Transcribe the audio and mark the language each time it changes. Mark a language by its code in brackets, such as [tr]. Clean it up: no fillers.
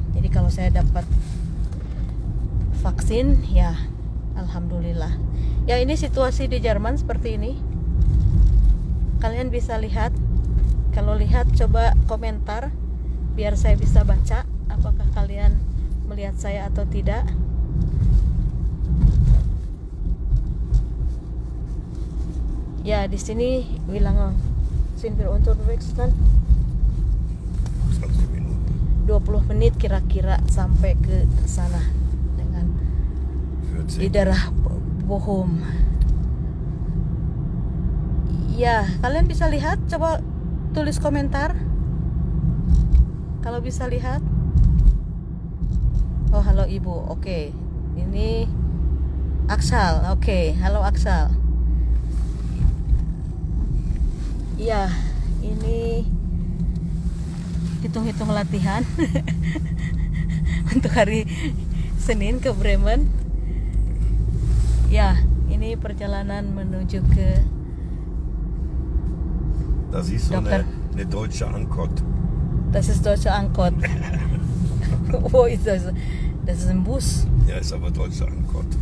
[id] Jadi kalau saya dapat vaksin, ya alhamdulillah. Ya, ini situasi di Jerman seperti ini. Kalian bisa lihat. Kalau lihat coba komentar biar saya bisa baca apakah kalian melihat saya atau tidak. Ya, di sini bilang [de] sind wir unterwegs [id] kan? 20 menit kira-kira sampai ke sana dengan di daerah Bochum. Ya, kalian bisa lihat, coba tulis komentar kalau bisa lihat. Oh, halo Ibu. Oke. Ini Aksal. Oke, halo Aksal. Ya, ini hitung-hitung latihan untuk hari Senin ke Bremen. Ya, ini perjalanan menuju ke [de] Das ist so [id] Dokter. [de] eine deutsche Angkot. Das ist deutsche Angkot. Wo ist das? Das ist ein Bus. Ja, ist aber deutsche Angkot.